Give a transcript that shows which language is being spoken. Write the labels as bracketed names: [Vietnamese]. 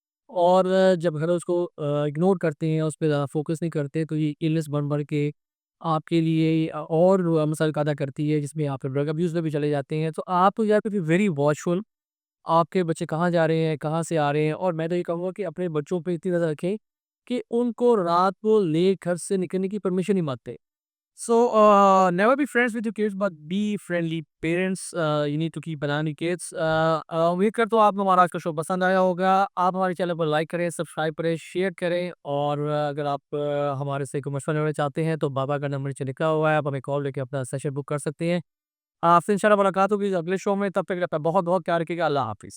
[Hindi] और जब घर उसको इग्नोर करते हैं, उस पे ज़्यादा फ़ोकस नहीं करते, तो ये इलनेस बढ़-बढ़ के आपके लिए और मसल पैदा करती है, जिसमें आप ड्रग अब्यूज़ में भी चले जाते हैं। तो आप [English] You have to be very watchful. [Hindi] आपके बच्चे कहाँ जा रहे हैं, कहाँ से आ रहे हैं, और मैं तो ये कहूँगा कि अपने बच्चों पे इतनी नज़र रखें कि उनको रात को लेट घर से निकलने की परमिशन ही मत दें। [English] So, never be friends with your kids, but be friendly parents. You need to keep an eye on your kids. [Hindi] उम्मीद करता हूँ आपको हमारा आज का शो पसंद आया होगा। आप हमारे चैनल को लाइक करें, सब्सक्राइब करें, शेयर करें, और अगर आप हमारे से कोई मशवरा लेना चाहते हैं, तो बाबा का नंबर नीचे लिखा हुआ है, आप हमें कॉल लेके अपना सेशन बुक कर सकते हैं। आपसे इंशाल्लाह मुलाकात होगी अगले शो में, तब तक के लिए अपना बहुत बहुत ख्याल रखिएगा। अल्लाह हाफिज़।